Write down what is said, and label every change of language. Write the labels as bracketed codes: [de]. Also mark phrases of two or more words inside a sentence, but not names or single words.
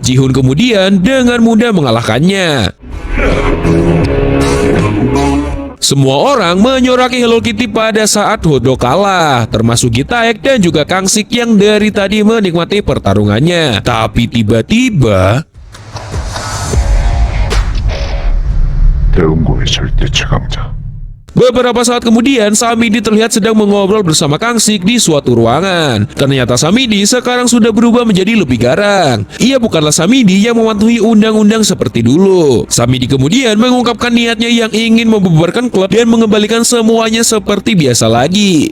[id] Ji-hoon kemudian dengan mudah mengalahkannya. Semua orang menyoraki Hello Kitty pada saat Hotdog kalah, termasuk Gi-taek dan juga Kang Sik yang dari tadi menikmati pertarungannya. Tapi tiba-tiba [ko] 대응고의 절대 최강자. [id] beberapa saat kemudian, Samidi terlihat sedang mengobrol bersama Kang Sik di suatu ruangan. Ternyata Samidi sekarang sudah berubah menjadi lebih garang. Ia bukanlah Samidi yang mematuhi undang-undang seperti dulu. Samidi kemudian mengungkapkan niatnya yang ingin membubarkan klub dan mengembalikan semuanya seperti biasa lagi.